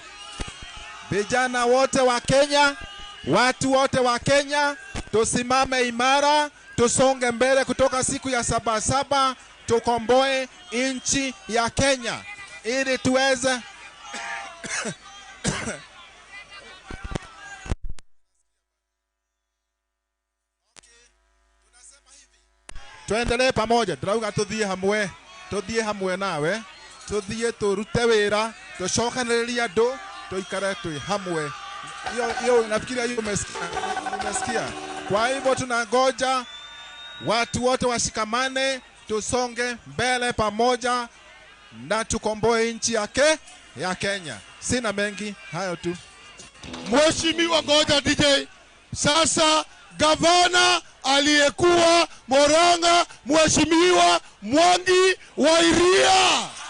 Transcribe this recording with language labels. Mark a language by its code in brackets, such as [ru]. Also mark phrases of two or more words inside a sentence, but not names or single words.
[sw] Vijana wote wa Kenya, watu wote wa Kenya, tusimame imara, tusonge mbele kutoka siku ya Sabasaba, tukomboe nchi ya Kenya ili tuweze tuendelee pamoja. [ki] Tunauga tuthie hamwe nawe, tuthie turute wira, tushokanĩrĩrie andũ, tuikare tui hamwe. [sw] Hiyo nafikiria hiyo umesikia. Kwa hivyo tunangoja watu wote washikamane, tusonge mbele pamoja na tukomboe nchi ya Kenya. Sina mengi, hayo tu. Mheshimiwa ngoja DJ. Sasa gavana aliyekuwa Murang'a, Mheshimiwa Mwangi wa Iria.